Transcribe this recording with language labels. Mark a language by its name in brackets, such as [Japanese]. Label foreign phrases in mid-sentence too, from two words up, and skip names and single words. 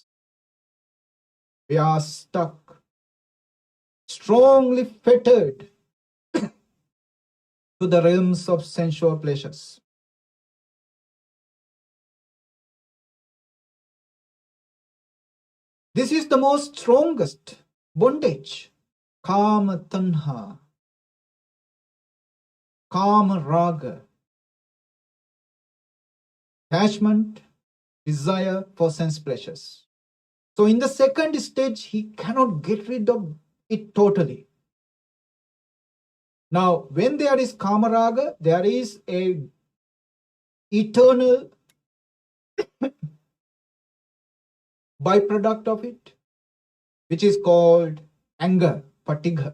[English] We are stuck, strongly fettered to the realms of sensual pleasures. This is the most strongest bondage. [Pali] Kama tanha, kama raga, [English] attachment, desire for sense pleasures. So in the second stage, he cannot get rid of it totally. Now, when there is kama raga, there is a eternal byproduct of it, which is called anger, patigha.